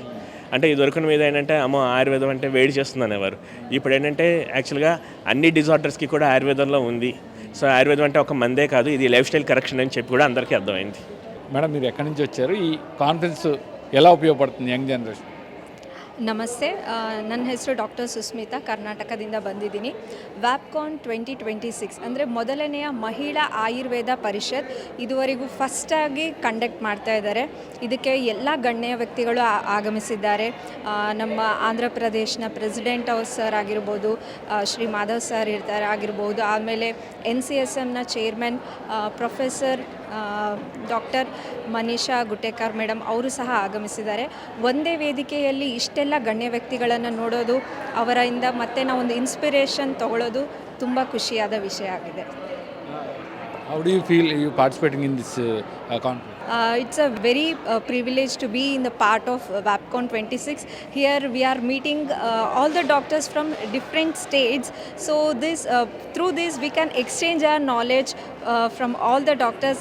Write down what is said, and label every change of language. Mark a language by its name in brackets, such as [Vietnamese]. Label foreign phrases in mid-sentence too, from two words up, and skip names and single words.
[Telugu] అంటే ఈ దొరికిన మీద ఏంటంటే అమ్మో ఆయుర్వేదం అంటే వేడి చేస్తుంది అనేవారు. ఇప్పుడు ఏంటంటే యాక్చువల్గా అన్ని డిజార్డర్స్కి కూడా ఆయుర్వేదంలో ఉంది. సో ఆయుర్వేదం అంటే ఒక మందే కాదు, ఇది [English] life style correction [Telugu] అని చెప్పి కూడా అందరికీ అర్థమైంది. మేడం, మీరు ఎక్కడి నుంచి వచ్చారు? ఈ కాన్ఫరెన్స్ ఎలా ఉపయోగపడుతుంది [English] young generation? [Kannada] ನಮಸ್ತೆ, ನನ್ನ ಹೆಸರು ಡಾಕ್ಟರ್ ಸುಸ್ಮಿತಾ, ಕರ್ನಾಟಕದಿಂದ ಬಂದಿದ್ದೀನಿ. ವ್ಯಾಪ್ಕಾನ್ 2026 ಅಂದರೆ ಮೊದಲನೆಯ ಮಹಿಳಾ ಆಯುರ್ವೇದ ಪರಿಷತ್ ಇದುವರೆಗೂ ಫಸ್ಟಾಗಿ ಕಂಡಕ್ಟ್ ಮಾಡ್ತಾ ಇದ್ದಾರೆ. ಇದಕ್ಕೆ ಎಲ್ಲ ಗಣ್ಯ ವ್ಯಕ್ತಿಗಳು ಆಗಮಿಸಿದ್ದಾರೆ. ನಮ್ಮ ಆಂಧ್ರ ಪ್ರದೇಶನ [English] president sir [Kannada] ಆಗಿರ್ಬೋದು, ಶ್ರೀ ಮಾಧವ್ ಸರ್ ಇರ್ತಾರೆ ಆಗಿರ್ಬೋದು, ಆಮೇಲೆ NCSMನ [English] chairman professor doctor [Kannada] ಮನೀಷಾ ಗುಟ್ಟೇಕರ್ ಮೇಡಮ್ ಅವರು ಸಹ ಆಗಮಿಸಿದ್ದಾರೆ. ಒಂದೇ ವೇದಿಕೆಯಲ್ಲಿ ಇಷ್ಟೆಲ್ಲ ಗಣ್ಯ ವ್ಯಕ್ತಿಗಳನ್ನು ನೋಡೋದು, ಅವರಿಂದ ಮತ್ತೆ ನಾವೊಂದು ಇನ್ಸ್ಪಿರೇಷನ್ ತಗೊಳ್ಳೋದು ತುಂಬ ಖುಷಿಯಾದ ವಿಷಯ ಆಗಿದೆ. [English] How do you feel you participating in this conference? It's a very privilege to be in the part of WAPCON 26. Here we are meeting all the doctors from different states. So through this we can exchange our knowledge from all the doctors.